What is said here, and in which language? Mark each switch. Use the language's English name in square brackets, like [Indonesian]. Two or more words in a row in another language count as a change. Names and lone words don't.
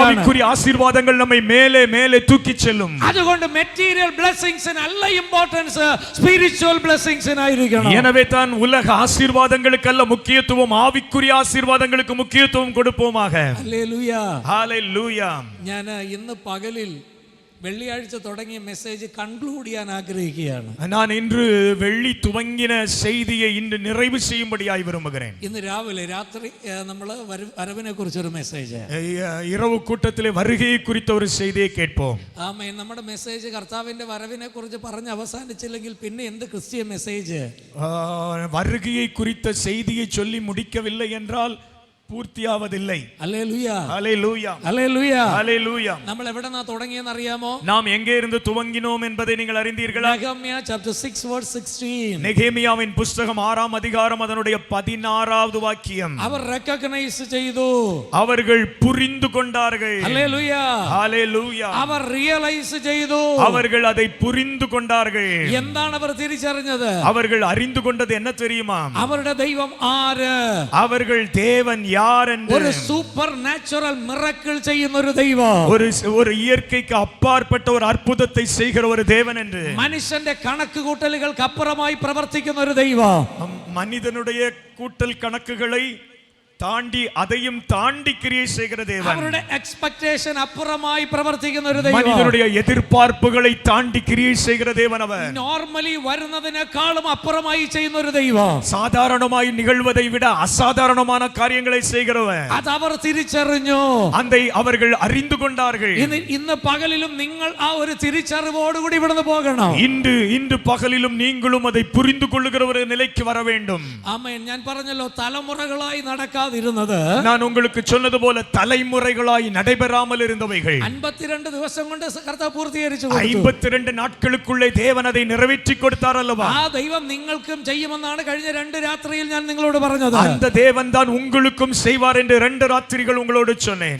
[Tamil] ஆவிக்குரிய ஆசீர்வாதங்கள் நம்மை மேலே மேலே தூக்கி செல்லும். [Malayalam] അതുകൊണ്ട് [English] material blessings [Malayalam] അല്ല ഇമ്പോർട്ടൻസ്, [English] spiritual blessings. [Tamil] எனவே தான் உலக ஆசீர்வாதங்களுக்கு அல்ல முக்கியத்துவம், ஆவிக்குரிய ஆசீர்வாதங்களுக்கு முக்கியத்துவம் கொடுப்போமாக. [Malayalam] ഹല്ലേലൂയ. [Tamil] ஹalleluya. [Malayalam] ഞാൻ ഇന്ന് പകലിൽ വെള്ളിയാഴ്ച തുടങ്ങിയ [English] message conclude [Malayalam] ചെയ്യാൻ ആഗ്രഹിക്കുകയാണ്. [Tamil] நான் இன்று வெள்ளி துவங்கின செய்தியை இன்று நிறைவு செய்யும்படியாய் விரும்புகிறேன். [Malayalam] ഇന്ന് രാവിലെ രാത്രി നമ്മൾ വരവിനെ കുറിച്ചൊരു മെസ്സേജ്, [Tamil] இரவு கூட்டத்திலே வருகையை குறித்த ஒரு செய்தியை கேட்போம். [Malayalam] ആമേൻ. നമ്മുടെ മെസ്സേജ് കർത്താവിന്റെ വരവിനെ കുറിച്ച് പറഞ്ഞ് അവസാനിച്ചില്ലെങ്കിൽ പിന്നെ എന്ത് [English] Christian message? [Tamil] வருகையை குறித்த செய்தியை சொல்லி முடிக்கவில்லை என்றால் பூர்த்தியாவதில்லை. [Malayalam] ഹല്ലേലൂയ. [Tamil] ஹalleluya. [Malayalam] ഹല്ലേലൂയ. [Tamil] ஹalleluya. [Malayalam] നമ്മൾ എവിടെന്നാ തുടങ്ങിയെന്ന് അറിയാമോ? [Tamil] நாம் எங்கே இருந்து துவங்கினோம் என்பதை நீங்கள் அறிந்தீர்களா? [Malayalam] നെഹമ്യാ [English] chapter 6 verse 16. [Tamil] நெகேமியாவின் புத்தகம் 6ஆம் அதிகாரம் அதனுடைய 16வது வாக்கியம். [Malayalam] അവർ റെക്കഗ്നൈസ് ചെയ്തു, [Tamil] அவர்கள் புரிந்து கொண்டார்கள். [Malayalam] ഹല്ലേലൂയ. [Tamil] ஹalleluya. [Malayalam] അവർ റിയലൈസ് ചെയ്തു, [Tamil] அவர்கள் அதை புரிந்து கொண்டார்கள். [Malayalam] എന്താണ് അവർ തിരിച്ചറിഞ്ഞത്? [Tamil] அவர்கள் அறிந்து கொண்டது என்ன தெரியுமா? [Malayalam] അവരുടെ ദൈവം ആര്? [Tamil] அவர்கள் தேவன் யார் என்று, [Malayalam] ഒരു [English] super natural miracle [Malayalam] ചെയ്യുന്ന ഒരു ദൈവം, [Tamil] ஒரு இயற்கைக்கு அப்பாற்பட்ட ஒரு அற்புதத்தை செய்கிற ஒரு தேவன் என்று, [Malayalam] മനുഷ്യന്റെ കണക്ക് കൂട്ടലുകൾക്ക് അപ്പുറമായി പ്രവർത്തിക്കുന്ന ഒരു ദൈവം, [Tamil] மனிதனுடைய கூட்டல் கணக்குகளை தாண்டி அதையும் தாண்டி கிரியை செய்கிற தேவன், [Malayalam] അവരുടെ എക്സ്പെക്ടേഷൻ അപ്പുറമായി പ്രവർത്തിക്കുന്ന ഒരു ദൈവം, [Tamil] மனிதனுடைய எதிர்பார்ப்புகளை தாண்டி கிரியை செய்கிற தேவன் அவர். [Malayalam] നോർമലി വരുന്നതിനേക്കാളും അപ്പുറമായി ചെയ്യുന്ന ഒരു ദൈവം, [Tamil] சாதாரணமாய் நிகழ்வதை விட அசாதாரணமான காரியங்களை செய்கிறவர். [Malayalam] അത് അവർ തിരിച്ചറിഞ്ഞു. [Tamil] அதை அவர்கள் அறிந்து கொண்டார்கள். [Malayalam] ഇന്ന് പകലിലും നിങ്ങൾ ആ ഒരു തിരിച്ചറിവോടുകൂടി ഇവിടുന്ന് പോകണം. [Tamil] இன்று பகலிலும் நீங்களும் அதை புரிந்து கொள்ளுகிற ஒரு நிலைக்கு வர வேண்டும். [Malayalam] ആമേൻ. ഞാൻ പറഞ്ഞല്ലോ, തലമുറകളായി നടക്കാതിരുന്നത്, [Tamil] நான் உங்களுக்கு சொன்னது போல தலைமுறைகளாய் நடைபெறாமல் இருந்தவைகள் [Malayalam] 52 ദിവസം കൊണ്ട് കർത്താവ് പൂർത്തീകരിച്ചു കൊടുത്തു. [Tamil] 52 நாட்களுக்குள்ளே தேவன் அதை நிறைவேற்றி கொடுத்தார் அல்லவா? [Malayalam] ആ ദൈവം നിങ്ങൾക്കും ചെയ്യുമെന്നാണ് കഴിഞ്ഞ 2 രാത്രിയിൽ ഞാൻ നിങ്ങളോട് പറഞ്ഞത്. [Tamil] அந்த தேவன் தான் உங்களுக்கும் செய்வார் என்று 2 ராத்திரிகள் உங்களோடு சொன்னேன்.